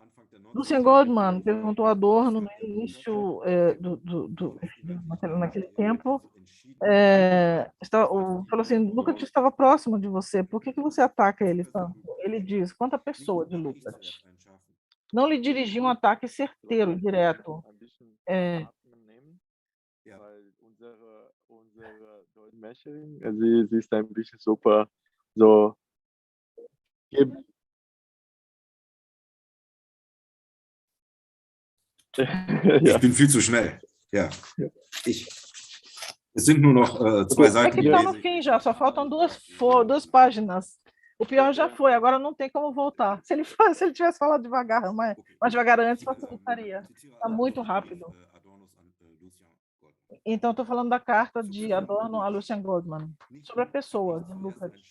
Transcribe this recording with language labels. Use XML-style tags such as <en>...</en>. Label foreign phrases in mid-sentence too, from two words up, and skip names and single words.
<pt>Lucien Goldman perguntou a Adorno no início naquele tempo, falou assim, Lukács estava próximo de você, por que você ataca ele tanto? Ele diz, quanto a pessoa de Lukács. Não lhe dirigiu um ataque certeiro, direto.</pt> <de>Weil unsere Dolmetscherin, sie ist ein bisschen super so. Ich bin viel zu schnell. Ja. Es sind nur noch zwei</de> <pt>É</pt> <de>Seiten.</de> <pt>que está no fim já, só faltam duas páginas. O pior já foi, agora não tem como voltar. Se ele tivesse falado devagar, mais devagar antes, facilitaria. Está muito rápido. Então, estou falando da carta de Adorno a Lucien Goldman, sobre a pessoa de Lukács.</pt>